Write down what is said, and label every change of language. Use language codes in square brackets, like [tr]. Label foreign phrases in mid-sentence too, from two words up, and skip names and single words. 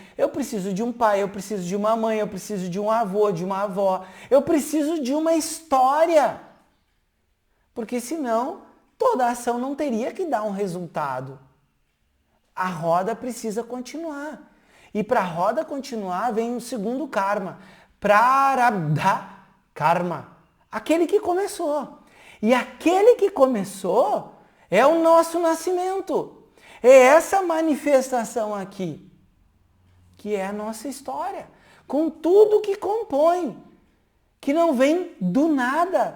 [pt] Eu preciso de um pai, eu preciso de uma mãe, eu preciso de um avô, de uma avó. Eu preciso de uma história. Porque senão, toda ação não teria que dar um resultado. A roda precisa continuar. E para a roda continuar, vem o segundo karma. [sa] प्रारब्ध कर्म. [pt] Aquele que começou. E aquele que começou é o nosso nascimento. É essa manifestação aqui, que é a nossa história. Com tudo que compõe. Que não vem do nada.